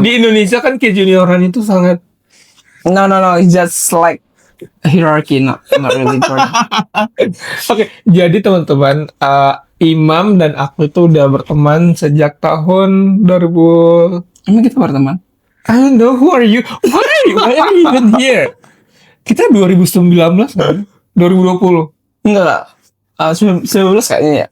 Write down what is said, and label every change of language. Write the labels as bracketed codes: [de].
[id] Di Indonesia kan ke junioran itu sangat [en] No, it's just like hierarchy, not really important. [id] Oke, jadi teman-teman, Imam dan aku itu udah berteman sejak tahun 2000. Emang kita berteman? [en] I don't know, who are you? Why are you even here? [id] Kita 2019 kan? 2020. Enggak. 19 kayaknya ya.